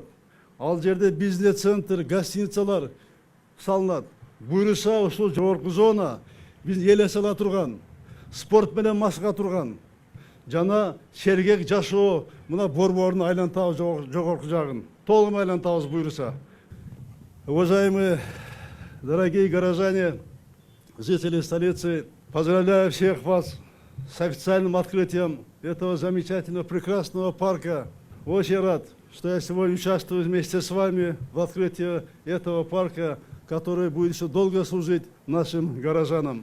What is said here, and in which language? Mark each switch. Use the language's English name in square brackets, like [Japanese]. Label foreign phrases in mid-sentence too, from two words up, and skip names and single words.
[Kyrgyz] Ал жерде бизнес центр, гостиницалар салынат. Буюрса ушул жогорку зона биз элесе ала турган, спорт менен маска турган жана сергек жашоо мына борборун айлантабыз, жогорку жагын толук айлантабыз буюрса. [Russian] Уважаемые дорогие горожане, жители столицы, поздравляю всех вас с официальным открытием этого замечательного, прекрасного парка. Очень рад, что я сегодня участвую вместе с вами в открытии этого парка, который будет еще долго служить нашим горожанам.